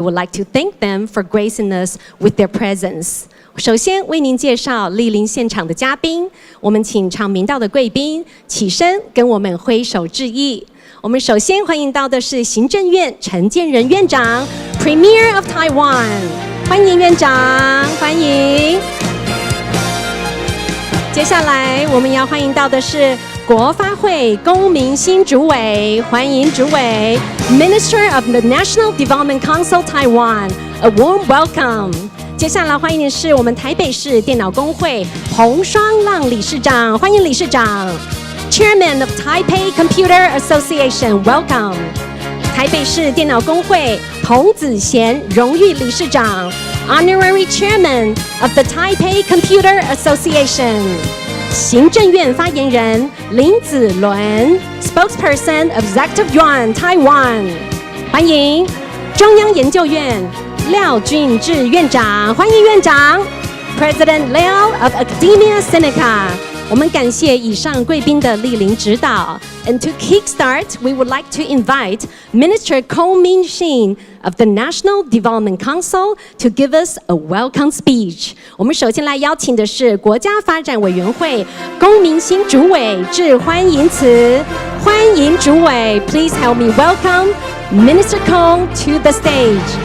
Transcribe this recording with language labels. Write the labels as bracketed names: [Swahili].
[English] We would like to thank them for gracing us with their presence. [Chinese] 首先为您介绍莅临现场的嘉宾，我们请长明道的贵宾起身跟我们挥手致意。我们首先欢迎到的是行政院陈建仁院长 ， [English] Premier of Taiwan， [Chinese] 欢迎院长，欢迎。接下来我们要欢迎到的是国发会龚明鑫主委，欢迎主委 ， [English] Minister of the National Development Council Taiwan，a warm welcome。 [Chinese] 接下来欢迎的是我们台北市电脑工会彭双浪理事长，欢迎理事长。 [English] Chairman of Taipei Computer Association, welcome. [Chinese] 台北市电脑工会童子贤荣誉理事长 ， [English] Honorary Chairman of the Taipei Computer Association. [Chinese] 行政院发言人林子伦 [English] ，Spokesperson of Executive Yuan Taiwan. [Chinese] 欢迎中央研究院廖俊智院长，欢迎院长 ， [English] President Liao of Academia Sinica. [Chinese] 我们感谢以上贵宾的莅临指导。 [English] And to kickstart, we would like to invite Minister Kong Min-shin of the National Development Council to give us a welcome speech. [Chinese] 我们首先来邀请的是国家发展委员会龚明鑫主委致欢迎词，欢迎主委 ， [English] Please help me welcome Minister Kong to the stage.